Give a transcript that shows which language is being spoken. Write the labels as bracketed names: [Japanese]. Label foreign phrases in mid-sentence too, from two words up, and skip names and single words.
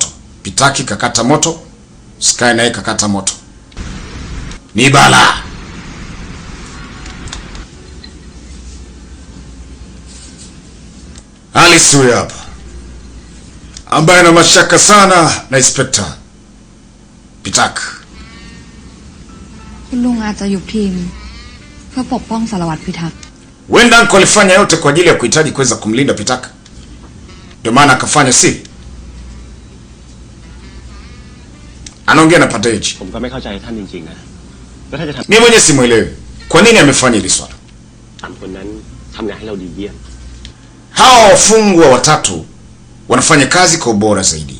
[Swahili] Pitaki kakata moto. Sky naye kakata moto. Ni bala. Alice huyu hapa, ambaye ana mashaka sana na Inspector Pitaki. [Thai] คุณลุงอาจจะอยู่ทีมเพื่อปกป้องสารวัตรพิทักษ์ [Swahili] Wenda Uncle alifanya yote kwa ajili ya kuhitaji kuweza kumlinda Pitaki. Ndio maana akafanya siri. Anaongea na Padeji. Mimi mwenyewe simuelewi. Kwa nini amefanya hili swala? Hao wafungwa watatu wanafanya kazi kwa ubora zaidi.